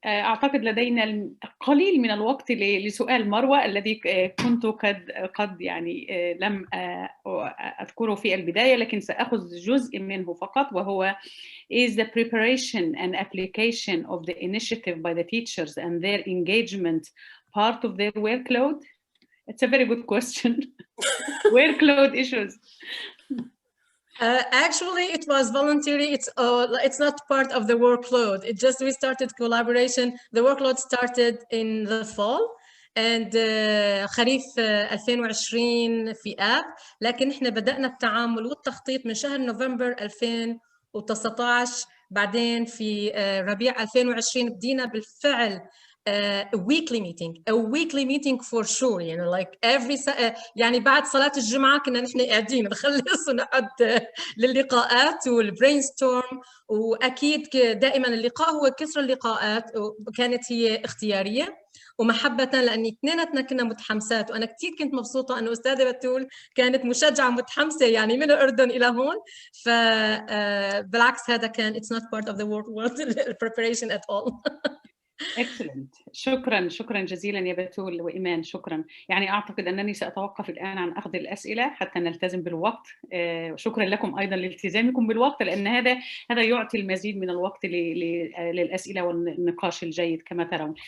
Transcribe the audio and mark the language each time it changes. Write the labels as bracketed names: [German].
[Arabic] أعتقد لدينا القليل من الوقت لسؤال مروة الذي كنت قد يعني لم أذكره في البداية، لكن سأخذ جزء منه فقط، وهو [English] is the preparation and application of the initiative by the teachers and their engagement part of their workload? It's a very good question. Workload issues. Actually, it was voluntary. It's not part of the workload. It just we started collaboration. The workload started in the fall and [Arabic] خريف 2020 في آب، لكن إحنا بدأنا التعامل والتخطيط من شهر نوفمبر 2019. بعدين في ربيع 2020 بدينا بالفعل [English] a weekly meeting for sure. [Arabic] يعني [English] like every [Arabic] يعني بعد صلاة الجمعة كنا نحن قاعدين نخلص ونقعد للقاءات والبرين ستورم. وأكيد دائما اللقاء هو كثر اللقاءات، وكانت هي اختيارية ومحبة لأني اثنيناتنا كنا متحمسات. وأنا كثير كنت مبسوطة أنه أستاذة بتول كانت مشجعة متحمسة يعني من الأردن إلى هون. فبالعكس هذا كان [English] it's not part of the workload preparation at all. Excellent. [Arabic] شكرا جزيلا يا بتول وإيمان. شكرا. يعني أعتقد أنني سأتوقف الآن عن أخذ الأسئلة حتى نلتزم بالوقت. شكرا لكم أيضا لالتزامكم بالوقت، لأن هذا يعطي المزيد من الوقت للأسئلة والنقاش الجيد كما ترون.